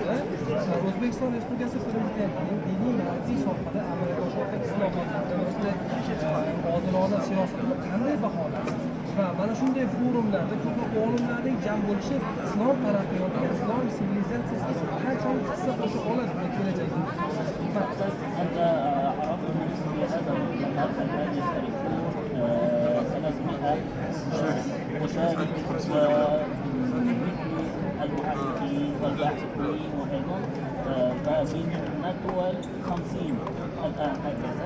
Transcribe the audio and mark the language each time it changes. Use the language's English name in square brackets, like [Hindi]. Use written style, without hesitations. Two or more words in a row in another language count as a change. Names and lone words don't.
[Uzbek] O'zbekiston Respublikasi Prezidentining diniy ma'rifiy sohada amalga oshirgan islohotlarni odilona siyosatini qanday baholaysiz? Va mana shunday forumlarda ko'plab olimlarning jam bo'lishi islom taraqqiyotiga, islom sivilizatsiyasiga qanchalik hissa qo'sha oladi kelajakda? [Arabic] أنت عرفت من هذا المؤتمر الذين يشتركون 300 مشارك مثل المحققين والباحثين وأيضا من الدول 50 الآن هكذا.